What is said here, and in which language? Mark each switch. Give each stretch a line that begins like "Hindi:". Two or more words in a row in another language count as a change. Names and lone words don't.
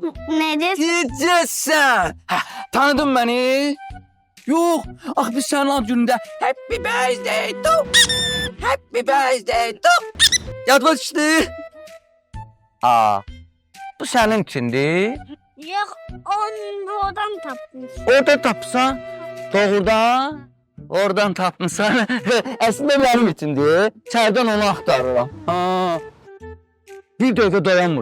Azerbaijani: Nədir? Necəsən? Tanıdın məni? Yox, ax biz sənin ad günündə
English: Happy birthday to. Happy birthday to.
Azerbaijani: Yadma düşdü. Bu sənin içindir. Yox, onu oradan tapmış. Orada tapsan, doğrudan oradan tapmışsan. Əslində mənim içindir. Çərdən onu axtarıram. Bir dəqiqə dayanmır.